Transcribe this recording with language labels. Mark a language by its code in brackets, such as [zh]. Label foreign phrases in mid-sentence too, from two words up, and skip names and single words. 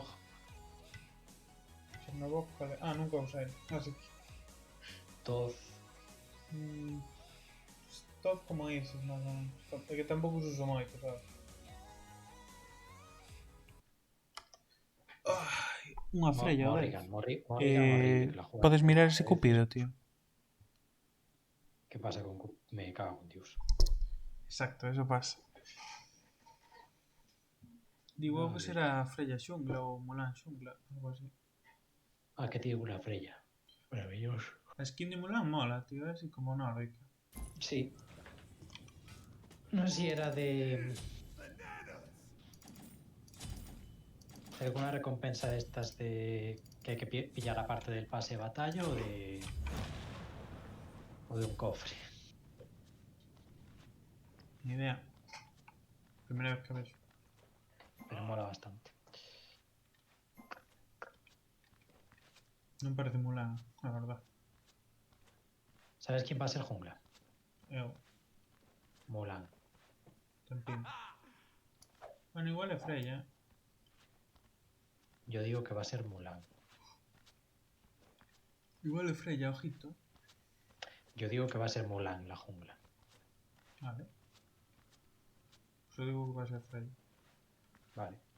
[gl] Chernobog, vale. Ah, nunca usei. Así que... Toz. Todo como Isis, máis ou menos. É que tampouco os uso moito, sabes? Ai, unha frella, Morrigan, vale. [es] Morrigan, la juega. [gl] Podes mirar ese cupido, tío. [es] ¿Qué pasa con me cago en Dios? Exacto, eso pasa. Digo que Vale. [gl] será Freya Xungla ou Mulan Xungla, algo así. [es] Ah, que tiene una Freya. Maravilloso. [gl] A skin de Mulan mola, tío, é así como nórdica. [es] Sí. No sé si era de alguna recompensa de estas de que hay que pillar aparte del pase de batalla o de un cofre. [gl] Ni idea. Primeira vez que vexo. [es] Pero mola bastante. [gl] Non parece Mulan, a verdad. [es] ¿Sabes quién va a ser jungla? [gl] Eu, Mulan. ten pinta. Bueno, igual é Freya. [es] Yo digo que va a ser Mulan. [gl] Igual é Freya, ojito. [es] Yo digo que va a ser Mulan la jungla. Vale. [gl] Só digo [es] que va a ser Freya. Vale.